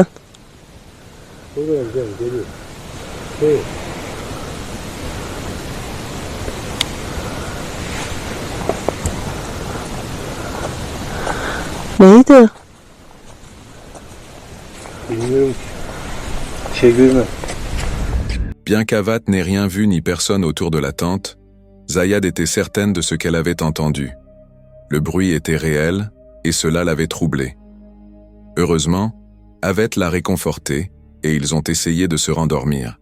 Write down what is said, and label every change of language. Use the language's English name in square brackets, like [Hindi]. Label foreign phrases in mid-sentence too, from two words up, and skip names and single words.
[Turkish] Buradayım canım, geliyorum. Şey. Neydi? Bilmiyorum ki. Çevirme. [French] Bien qu'Avat n'ait rien vu ni personne autour de la tente, Zayad était certaine de ce qu'elle avait entendu. Le bruit était réel, et cela l'avait troublée. Heureusement, Avet l'a réconfortée, et ils ont essayé de se rendormir.